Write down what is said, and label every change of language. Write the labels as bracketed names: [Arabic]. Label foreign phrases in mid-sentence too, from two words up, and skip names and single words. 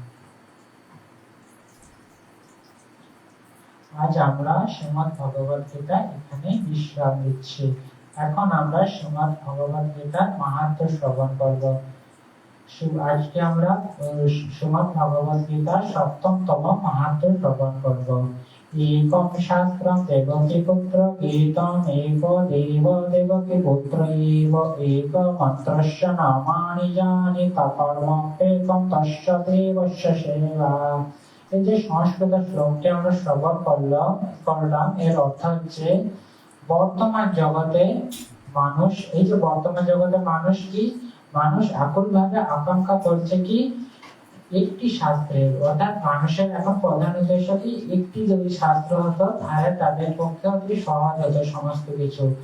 [Bangla] আজ আমরা শ্রীমদ্ ভগবত গীতা এখানে বিশ্রাম দিচ্ছি। এখন আমরা শ্রীমদ্ ভগবত গীতার মাহাত্ম্য শ্রবণ করব। আজকে আমরা শ্রীমদ্ ভগবত গীতার ৭ম মাহাত্ম্য শ্রবণ করব। [Sanskrit] एकं शास्त्रं देवकी पुत्र गीतम् एव देव देवकी पुत्र एव एक मन्त्रस्य नामानि जानि तकर्मप्येकं तस्य देवस्य सेवा। [Bangla] এই যে সংস্কৃত শ্লোকটি আমরা শ্রবণ করলাম, এর অর্থ হচ্ছে বর্তমান জগতে মানুষ, এই যে বর্তমান জগতে মানুষ আকুলভাবে আকাঙ্ক্ষা করছে কি একটি শাস্ত্রের, অর্থাৎ মানুষের এখন প্রধান উদ্দেশ্য কি একটি যদি শাস্ত্র হতো তাহলে তাদের পক্ষে অতি সহজ হতো সমস্ত কিছু।